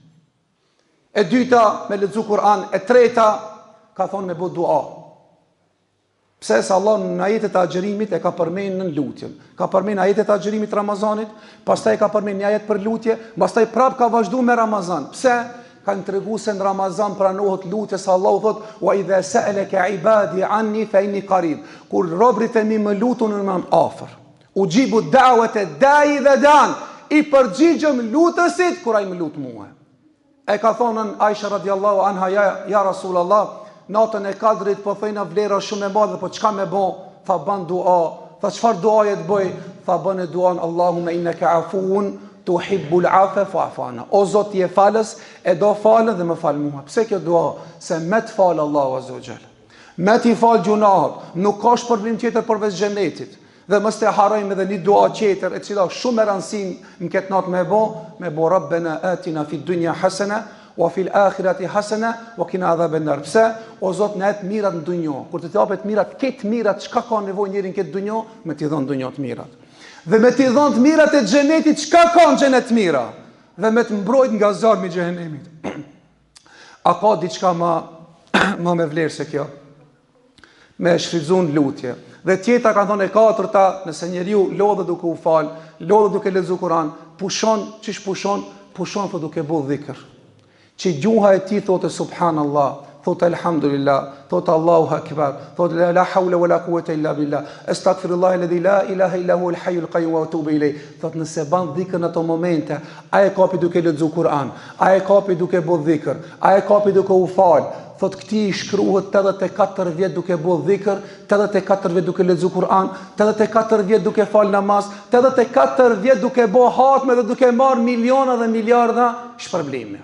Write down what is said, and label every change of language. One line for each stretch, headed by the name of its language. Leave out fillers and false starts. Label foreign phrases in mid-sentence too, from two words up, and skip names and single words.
Albanian: E dyta me lexu Kur'an, e treta ka thonë me bo dua. Pse se Allah në ajetet e agjerimit e ka përmenë në lutjen. Ka përmenë ajetet e agjerimit Ramazanit, pastaj ka përmenë një ajet për lutje, pastaj prap ka vazhdu me Ramazan. Pse? Kanë tregu se në Ramazan pranohet lutje, se Allah u thot,
Arabic: وإذا سألك عبادي عني فإني قريب.
Albanian: Kur robrit e mi më lutun në më afër.
Arabic: أجيب دعوة الداع إذا دعان,
Albanian: i përgjigjëm lutësit, kur ai më lut mua. E ka thonën Aisha
Arabic: رضي الله عنها، يا رسول الله,
Albanian: natën e Kadrit po thëjna vlera shumë e madhe, po çka me bo? Tha ban dua. Tha çfarë duaje të bëj? Tha bën duan
Arabic: اللهم إنك عفو تحب العفو فاعف عنا.
Albanian: O Zot je falës, e do falën dhe më fal mua. Pse kjo dua? Se me të fal
Arabic: الله عز وجل.
Albanian: Me të fal gjunahet, nuk ka shpërblim tjetër përveç xhenetit. Dhe mos të harrojmë edhe një dua tjetër, e cila shumë e rëndësishme në këtë natë me bo
Arabic: ربنا آتنا في الدنيا حسنة وفي الآخرة حسنة وقنا عذاب النار.
Albanian: Pse? O Zot na jep mirat në dunjë. Kur të japet mirat, këtë mirat çka ka nevojë njëri në këtë dunjë, me t'i dhënë dunjë të mirat. Dhe me t'i dhënë të mirat e xhenetit, çka ka në xhenet të mira? Dhe me të mbrojt nga zarmi i xhenemit. A ka diçka më me vlerë se kjo? Me shfrytzuar lutje. Dhe tjetra kanë thonë e katërta, nëse njeriu lodhet duke u fal, lodhet duke lexuar Kur'an, pushon, çish pushon po duke bëu dhikr. Që gjuha e ti thotë subhanallah, thotë alhamdulillah, thotë
Arabic: الله أكبر,
Albanian: thotë
Arabic: لا حول ولا قوة إلا بالله، أستغفر الله الذي لا إله إلا هو الحي القيوم وأتوب إليه.
Albanian: Thotë nëse ban dhikr në ato momente, a e kapi duke lexuar Kur'an, a e kapi duke bëu dhikr, a e kapi duke u fal, thotë këti i shkruhet 84 vjet duke bëu dhikr, 84 vjet duke lexuar Kur'an, 84 vjet duke fal namaz, 84 vjet duke bëu hatme dhe duke marr miliona dhe miliarda shpërblime.